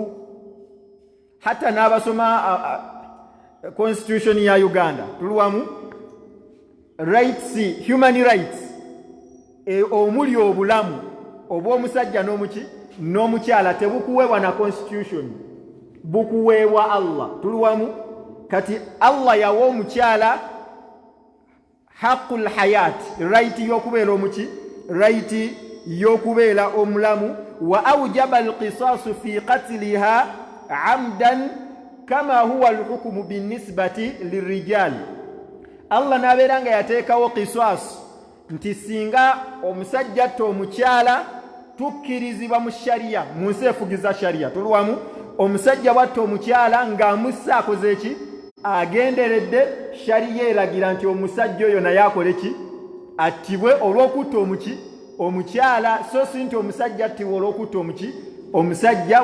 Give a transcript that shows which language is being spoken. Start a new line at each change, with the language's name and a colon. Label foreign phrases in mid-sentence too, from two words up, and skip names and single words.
Ganda: Hatta n'abasoma constitution ya Uganda tuli wamu,
English: rights, human rights
Ganda: omuli obulamu obw'omusajja n'omukyala tebukuweebwa na constitution, bukuweebwa Allah. Tuli wamu? Kati Allah yawa omukyala
Arabic: حق الحياة,
Ganda: right y'okubeera right y'okubeera omulamu.
Arabic: وأوجب القصاص في قتلها عمدا كما هو الحكم بالنسبة للرجال.
Ganda: Allah n'abeera nga yateekawo qisas nti singa omusajja atta omukyala tukkirizibwa mu sharia, mu nsi efugiza sharia. Tuli wamu? Omusajja bwatta omukyala ng'amussa akoze ki agenderedde, sharia eragira nti omusajja oyo naye akole ki attibwe olw'okutta omukyala, so si nti omusajja attibwe olw'okutta omusajja.